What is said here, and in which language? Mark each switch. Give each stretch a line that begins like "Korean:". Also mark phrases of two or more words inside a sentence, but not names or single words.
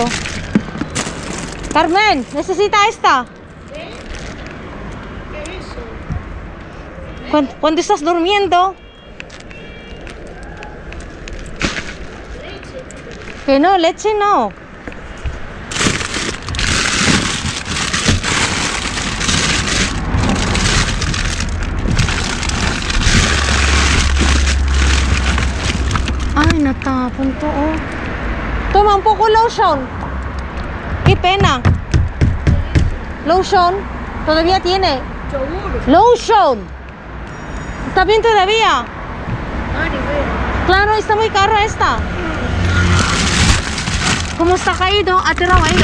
Spanish: Carmen, necesita esta. Cuando estás durmiendo. Que no, leche no.
Filipino: Ay, natapon to, oh.
Spanish: Toma un poco lotion. Qué pena. Lotion. Todavía tiene. Lotion. ¿Está bien todavía? Claro, está muy caro esta. Como está caído, ha tirado ahí.